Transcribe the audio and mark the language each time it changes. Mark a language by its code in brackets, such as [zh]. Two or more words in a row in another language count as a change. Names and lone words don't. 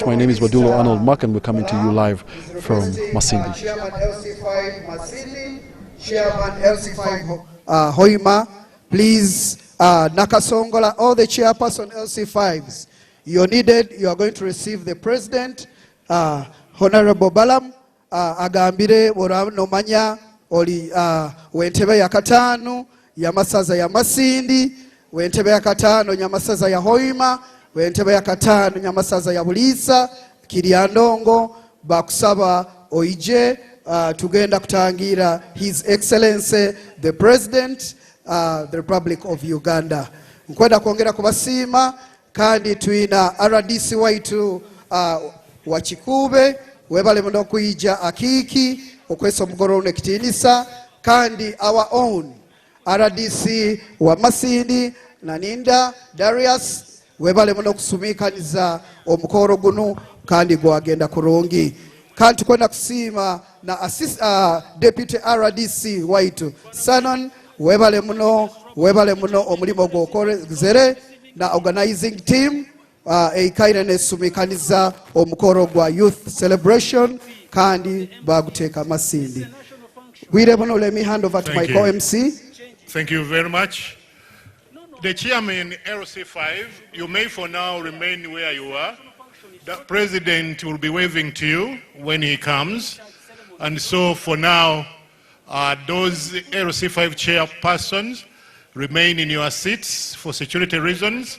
[en] My name is Wadulo Arnold Mark, and we're coming to you live from Masindi. Chairman LC5 Hoima, please, Nakasongola, all the chairperson LC5s, you're needed. You are going to receive the president, Honorable Balam, [nyo] agambire nomanya oli wentebe ya katano ya masaza ya Masindi, wentebe ya katano ya masaza ya Hoima, wentebe ya katano ya masaza ya Bulisa, Kiriandongo, bakusaba oije, tugenda kutangira [en] His Excellency the President, the Republic of Uganda. [nyo] Nkwenda kuongera kubasima kandi tuina RDC waitu wachikube webale muno kuija akiki okwesa omugoro nekitiinisa kandi [en] our own [nyo] RDC wa Masindi Naninda Darius webale muno kusumikaniza omukoro guno kandi gwagenda kurungi kandi kwenda kusima na deputy RDC waitu Sanon webale muno omulimo gwokozere na [en] organizing team [nyo] eikaire nesumikaniza omukoro gwa [en] youth celebration [nyo] kandi baguteka Masindi. [en] Let me hand over to my co-MC. Thank you very much. The chairman, LC5, you may for now remain where you are. The president will be waving to you when he comes. And so for now, those LC5 chairpersons remain in your seats for security reasons.